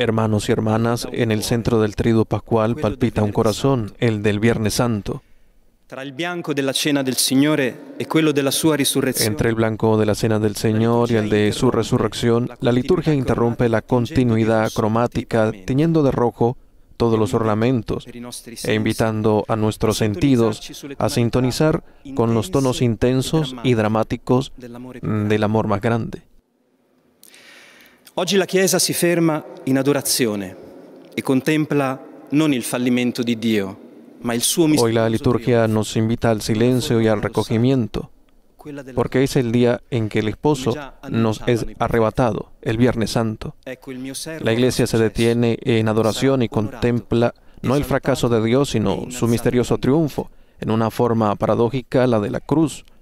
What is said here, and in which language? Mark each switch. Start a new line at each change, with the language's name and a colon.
Spanish: Hermanos y hermanas, en el centro del triduo pascual palpita un corazón, el del Viernes Santo.
Italian: tra il bianco della cena del Signore e quello della sua risurrezione.
Spanish: Entre el blanco de la cena del Señor y el de su resurrección, la liturgia interrumpe la continuidad cromática, tiñendo de rojo todos los ornamentos e invitando a nuestros sentidos a sintonizar con los tonos intensos y dramáticos del amor más grande.
Italian: Oggi la Chiesa si ferma in adorazione e contempla non il fallimento di Dio, ma il suo
Spanish: Hoy la
Italian: misterioso
Spanish: liturgia nos invita al silencio y al recogimiento, porque es el día en que el esposo nos es arrebatado, el Viernes Santo.
Italian: Ecco il mio servo
Spanish: La Iglesia se detiene en adoración y contempla no el fracaso de Dios, sino su misterioso triunfo, en una forma paradójica, la de la cruz.